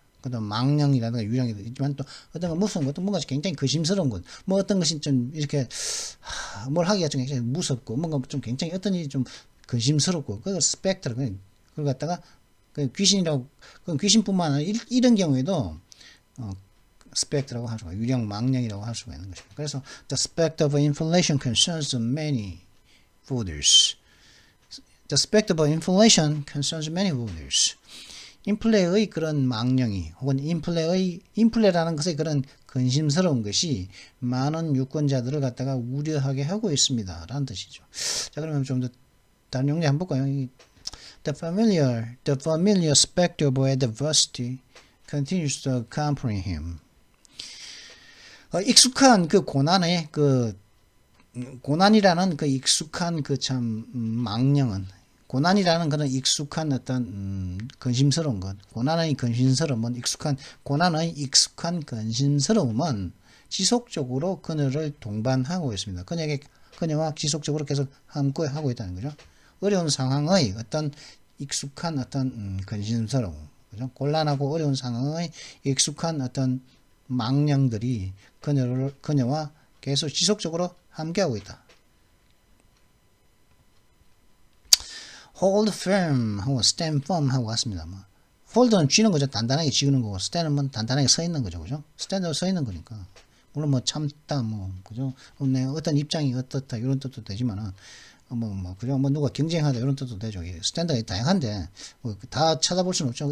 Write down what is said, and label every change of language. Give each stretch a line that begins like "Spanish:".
Korean: 그다음 망령이라든가 유령이 있지만 또 어떤 거 무서운 것도 뭔가 굉장히 거심스러운 것 뭐 어떤 것이 좀 이렇게 뭘 하기가 좀 굉장히 무섭고 뭔가 좀 굉장히 어떤 일이 좀 거심스럽고 그걸 스펙트를 그걸 갖다가 그 귀신이라고 그 귀신뿐만 아니라 이런 경우에도 스펙트라고 할 수가 유령 망령이라고 할 수가 있는 것입니다.
English: 그래서 the specter of inflation concerns many voters. The specter of inflation concerns many voters.
Korean: 인플레의 그런 망령이 혹은 인플레라는 것의 그런 근심스러운 것이 많은 유권자들을 갖다가 우려하게 하고 있습니다. 라는 뜻이죠. 자, 그러면 좀 더 다른 용례 한번 볼까요?
English: The familiar specter of adversity continues to accompany him.
Korean: 익숙한 그 고난의 고난이라는 그 익숙한 그 참 망령은 고난이라는 그런 익숙한 어떤 근심스러운 것, 고난의 근심스러움은 고난의 익숙한 근심스러움은 지속적으로 그녀를 동반하고 있습니다. 그녀와 지속적으로 계속 함께하고 있다는 거죠. 어려운 상황의 어떤 익숙한 어떤 근심스러움, 그죠? 곤란하고 어려운 상황의 익숙한 어떤 망령들이 그녀와 계속 지속적으로 함께하고 있다. hold firm 하고 stand firm 하고 같습니다. 뭐 hold는 쥐는 거죠. 단단하게 쥐는 거고 stand은 뭐 단단하게 서 있는 거죠. 그죠? stand는 서 있는 거니까. 물론 뭐 참다 그죠? 내 어떤 입장이 어떻다 이런 뜻도 되지만은 그죠? 뭐 누가 경쟁하다 이런 뜻도 되죠. 스탠드가 다양한데 뭐 다 찾아볼 수는 없죠.